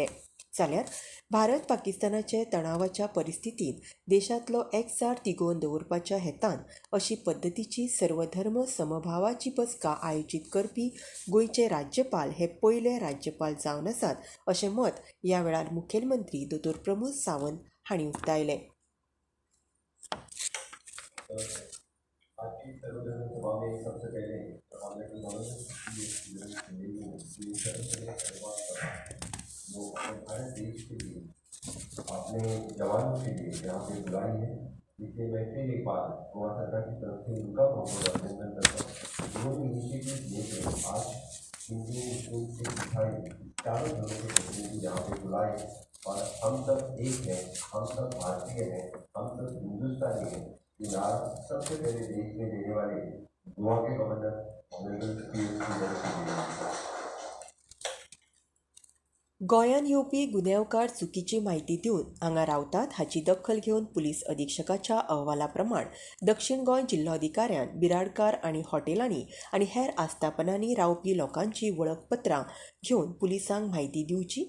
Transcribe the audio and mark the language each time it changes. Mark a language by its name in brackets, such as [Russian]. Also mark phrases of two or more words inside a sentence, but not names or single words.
[Konkani] जाल्यार भारत पाकिस्तानाचे तणावाच्या परिस्थितींत देशांतलो एकचार तिगोवन दवरपाच्या हेतान अशी पद्दतीची सर्वधर्म समभावाची बसका आयोजीत करपी गोंयचे राज्यपाल हे पयले राज्यपाल जावन आसात अशें मत ह्या वेळार मुखेलमंत्री दोतोर प्रमोद सावंत हांणी उक्तायलें. [Hindi] आज की सर्वधर्म सभा में सबसे पहले वो भारत देश के लिए अपने जवानों के लिए यहाँ पे बुलाई है, इसलिए मैं फिर एक बार गोवा सरकार की तरफ से उनका बहुत बहुत अभिनंदन करता हूँ. दोनों इनिशिएटिव लेके आज हिंदू, मुस्लिम, सिख, ईसाई चारों धर्मों के प्रतिनिधि यहाँ पे बुलाए और हम सब एक हैं, हम सब भारतीय हैं, हम सब हिंदुस्तानी हैं. सबसे पहले देश में देने वाले गोवा के गवर्नर [Konkani] गोंयान येवपी गुन्यांवकार चुकीची म्हायती दिवन हांगा रावतात हाची दखल घेवन पुलीस अधीक्षकाच्या अहवाला प्रमाण दक्षिण गोंय जिल्लोधिकाऱ्यान बिराडकार आनी हॉटेलांनी आनी हेर आस्थापनांनी रावपी लोकांची वळखपत्रां घेवन पुलिसांक म्हायती दिवची.